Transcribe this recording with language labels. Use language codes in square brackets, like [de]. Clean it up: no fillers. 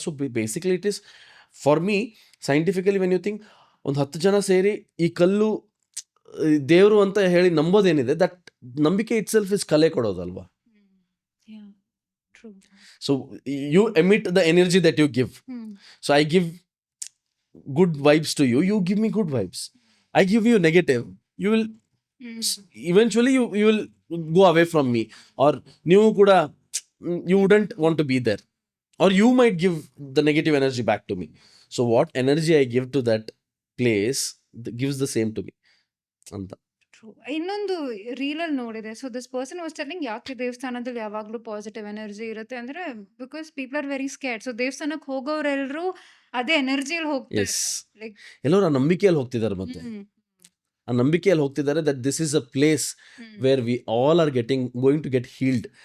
[en] so basically it is for me scientifically when you think, [kn] ಒಂದು 10 ಜನ ಸೇರಿ ಈ ಕಲ್ಲು ದೇವರು ಅಂತ ಹೇಳಿ ನಂಬೋದೇನಿದೆ, ದಟ್ ನಂಬಿಕೆ [en] itself is [kn] ಕಲೆ ಕೊಡೋದಲ್ವಾ. [en] Yeah, true. So you emit the energy that you give. So I give good vibes to you, you give me good vibes. I give you negative, you will eventually you will go away from me, or [kn] ನೀವು ಕೂಡ [en] you wouldn't want to be there, or you might give the negative energy back to me. So what energy I give to that place gives the same to me ಅಂತ. [kn] True. ಇನ್ನೊಂದು ರೀಲಲ್ಲಿ ನೋಡಿದೆ. [en] so this person was telling, [kn] ಯಾಕೆ ದೇವಸ್ಥಾನದಲ್ಲಿ ಯಾವಾಗಲೂ positive energy ಇರುತ್ತೆ ಅಂದ್ರೆ, [en] Because people are very scared. [kn] So ದೇವಸ್ಥಾನಕ್ಕೆ ಹೋಗೋರೆಲ್ಲರೂ ಅದೇ ಎನರ್ಜಿಯಲ್ಲಿ ಹೋಗ್ತಾರೆ. [en] yes, like [kn] ಎಲ್ಲರೂ ಆ ನಂಬಿಕೆಯಲ್ಲಿ ಹೋಗ್ತಿದ್ದಾರೆ. ಮತ್ತೆ ಆ ನಂಬಿಕೆಯಲ್ಲಿ ಹೋಗ್ತಿದ್ದಾರೆ [en] That this is a place where we all are going to get healed.